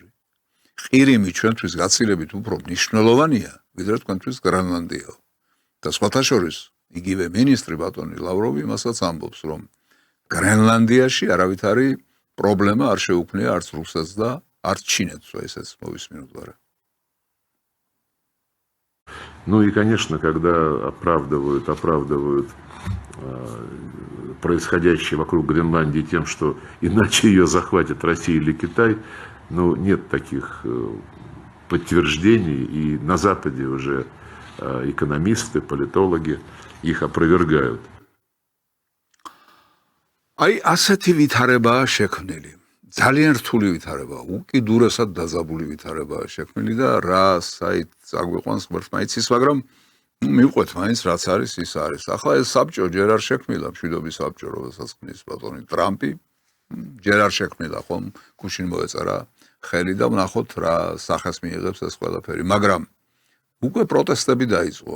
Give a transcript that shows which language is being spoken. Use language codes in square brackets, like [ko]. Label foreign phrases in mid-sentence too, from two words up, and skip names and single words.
[ka] ყირიმი ჩვენთვის გაცილებით უფრო მნიშვნელოვანია, ვიდრე თქვენთვის გრენლანდიაო. და სხვათა შორის იგივე მინისტრი ბატონი ლავროვი იმასაც ამბობს, რომ გრენლანდიაში არავითარი პრობლემა არ შეუქმნია არც რუსეთს და არც ჩინეთს, ესეც მოვისმინოთ ვარა. [ru] Ну и, конечно, когда оправдывают происходящее вокруг Гренландии тем, что иначе ее захватит Россия или Китай, ну, нет таких подтверждений, и на Западе уже экономисты, политологи их опровергают. [ka] Აი, ასეთი ვითარებაა შექმნილი. ძალიან რთული ვითარებაა, უკიდურესად დაძაბული ვითარებაა შექმნილი და რა საით აგვიყვანს ღმერთმა იცის, მაგრამ მივყვეთ მაინც რაც არის ის არის. ახლა ეს საბჭო ჯერ არ შექმნილა, მშვიდობის საბჭო, რომელსაც ქმნის ბატონი ტრამპი, ჯერ არ შექმნილა, ხომ გუშინ მოეწერა ხელი და ვნახოთ რა სახეს მიიღებს ეს ყველაფერი, მაგრამ უკვე პროტესტები დაიწყო.